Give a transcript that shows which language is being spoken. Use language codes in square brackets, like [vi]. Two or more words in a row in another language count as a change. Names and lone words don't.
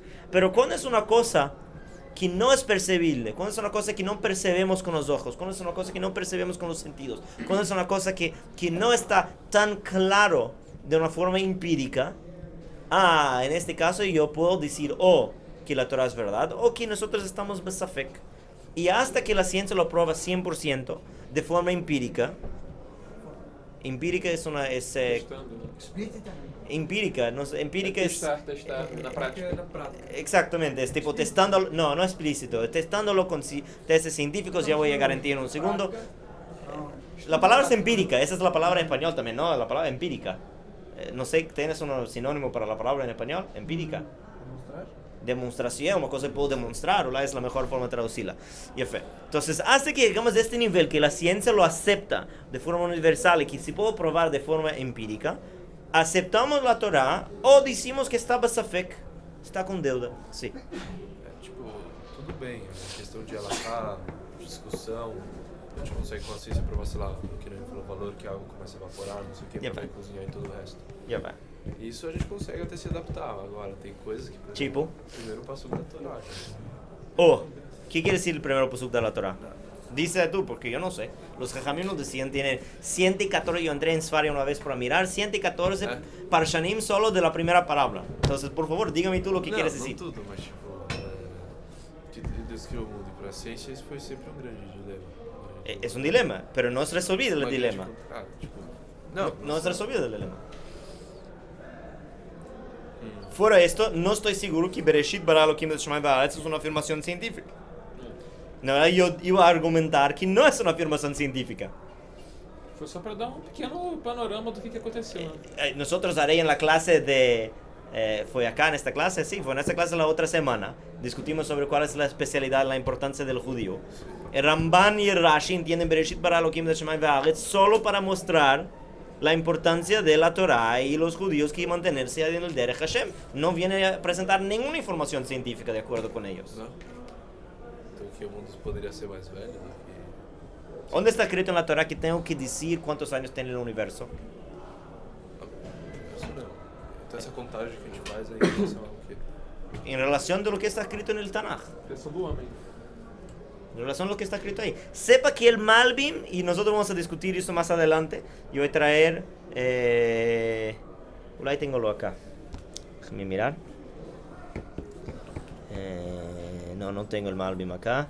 [es] Pero cuando es una cosa que no es percibible, cuando es una cosa que no percibimos con los ojos, cuando es una cosa que no percibimos con los sentidos, cuando es una cosa que no está tan claro de una forma empírica, en este caso yo puedo decir que la Torah es verdad o que nosotros estamos besafek. Y hasta que la ciencia lo prueba 100% de forma empírica es una... [pt] Testando. [es] Explícita. empírica, empírica es... [pt] Testar na prática. [es] Exactamente, es tipo testándolo, no explícito, testándolo con testes científicos, ya voy a llegar en ti en un segundo. La palabra es empírica, esa es la palabra en español también, ¿no? La palabra empírica. No sé, ¿tienes un sinónimo para la palabra en español? Empírica. Demostración, una cosa que puedo demostrar, o es la mejor forma de traducirla. Y fe. Entonces, hasta que llegamos a este nivel, que la ciencia lo acepta de forma universal y que se puede probar de forma empírica, aceptamos la Torá o decimos que está basafek, está com deuda. [pt] Sim. Tipo, tudo bem, a questão de alacar, discussão, a gente consegue com a ciência provar, sei lá, que nem falou, o valor que a água começa a evaporar, não sei o que, Yep. pra poder cozinhar e todo o resto. Já vai. Isso a gente consegue até se adaptar. Agora, tem coisas que, por Tipo? exemplo, primeiro passo da Torá. Né? [es] ¿Qué quiere decir el primer pasuk de la Torá? Dice tú, porque yo no sé. Los jajamim nos decían, tienen 114, yo entré en Sfaria una vez para mirar, 114 parshanim solo de la primera palabra. Entonces, por favor, dígame tú lo que quieres decir. [pt] Não tudo, mas tipo, que Deus criou o mundo e para a ciência isso foi sempre um grande dilema. [es] Es un dilema, pero no es resolvido el dilema. [pt] Não, [es] No es resolvido el dilema. Fuera esto, no estoy seguro que [he] Bereshit bara Elohim et Shamayim va'aretz [es] es una afirmación científica. [pt] Na verdade, [es] yo iba a argumentar que no es una afirmación científica. [pt] Foi só para dar um pequeno panorama do que aconteceu. Né? [es] Nosotros haré en la clase de... ¿Fue acá en esta clase? Sí, fue en esta clase la otra semana. Discutimos sobre cuál es la especialidad, la importancia del judío. El Ramban y el Rashi entienden [he] Bereshit bara Elohim et Shamayim va'aretz [es] solo para mostrar la importancia de la Torah y los judíos que mantenerse en el [he] Derech Hashem. [es] No viene a presentar ninguna información científica de acuerdo con ellos. [pt] Não? Então que o mundo poderia ser mais velho do que... [es] ¿Dónde está escrito en la Torah que tengo que decir cuántos años tiene el universo? [pt] Isso não. Então essa contagem que a gente faz aí em relação ao quê? [es] En relación de lo que está escrito en el Tanaj. [pt] Pensão do homem. [es] En relación a lo que está escrito ahí. Sepa que el Malbim, y nosotros vamos a discutir esto más adelante, yo voy a traer... ahí tengo lo acá. Déjame mirar. No tengo el Malbim acá.